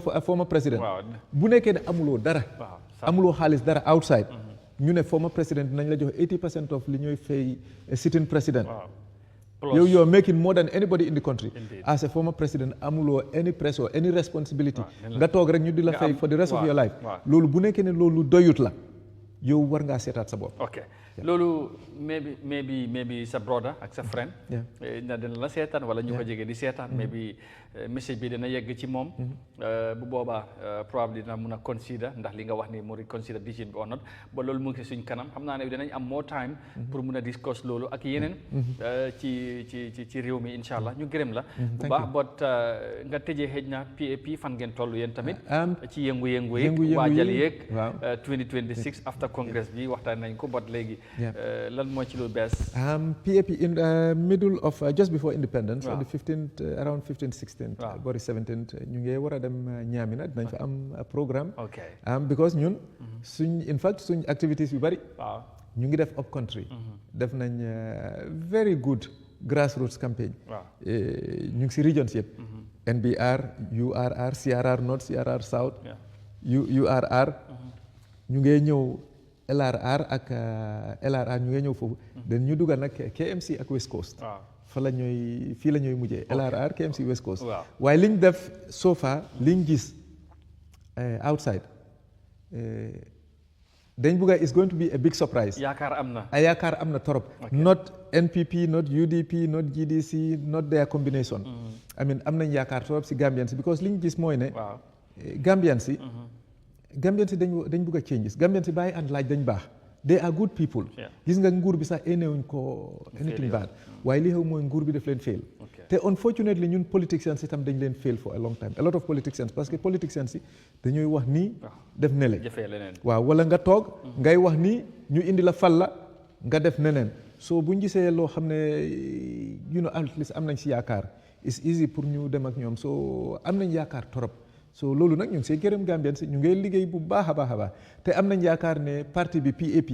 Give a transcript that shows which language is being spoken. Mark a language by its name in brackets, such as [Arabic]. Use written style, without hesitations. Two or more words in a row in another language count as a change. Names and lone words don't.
[English] for a former president [Wolof] bu nekkee ne amuloo dara amuloo xaalis dara outside ñu ne [English] former president [Wolof] dinañ la jox 80% of li ñooy fay [English] sitting president [Wolof] yow [English] you're making more than anybody in the country as a former president [Wolof] amuloo [English] any press or any responsibility [Wolof] nga toog rek ñu di la fay [English] for the rest of your life [Wolof] loolu bu nekkee ne loolu doyut la yow war ngaa seetaat sa bopp loolu maybe sa brother ak sa friend na dina la seetaan wala ñu ko jege di seetaan maybe message bi dina yegg ci moom bu boobaa probably dina mun a consider ndax li nga wax ni mu consider decision bi or not ba loolu mu ngi suñ kanam xam naa ne dinañ am [English] more time [Wolof] pour mun a discuss loolu ak yeneen ci réew mi [Arabic] إن شاء الله [Wolof] ñu gërëm la bu baax but nga tëjee xëj na P.A.P fan ngeen toll yéen tamit ci yëngu-yëngu yi waajal yeeg 2026 [English] after congress [Wolof] bi waxtaan nañ ko but léegi lan moo ci lu bees P.A.P [English] in the middle of just before independence on the 15th around 15th 16th [Wolof] bori 17th ñu ngi war a dem Ñaamina dinañ fa am programme because ñun suñ [English] in fact [Wolof] suñ activities yu bari ñu ngi def [English] up country [Wolof] def nañ [English] very good grassroots [Wolof] campaign ñu ngi si regions yëpp NBR URR CRR North CRR South URR ñu ngi ñëw LRR ak LRR ñu ngi ñëw foofu dañ ñu dugal nag KMC ak West Coast fa la ñooy fii la ñooy mujjee LRR KMC West Coast waaye liñ def [English] so far [Wolof] liñ gis outside dañ bugga [English] is going to be a big surprise [Wolof] yaakaar am na torop [English] not NPP not UDP not GDC not their combination I mean [Wolof] am nañ yaakaar torop si Gambians because liñ gis mooy ne Gambians dañ bugg a changes Gambians si bàyyi and laaj dañ baax [English] they are good people [Wolof] gis nga nguur bi sax énewuñ ko [English] anything bad [Wolof] waaye li xew mooy nguur bi daf leen fail te unfortunately ñun politicians itam dañ leen fail [English] for a long time a lot of politicians [French] parce que [Wolof] politicians yi dañooy wax nii def nele waaw wala nga toog ngay wax nii ñu indi la fal la nga def neneen so buñ gisee loo xam ne [English] at least [Wolof] am nañ si yaakaar it's easy pour ñu dem ak ñoom so am nañ yaakaar torop so loolu nag ñu ngi see gërëm Gambien si ñu ngi liggéey bu baax a baax te am nañ yaakaar ne parti bi P.A.P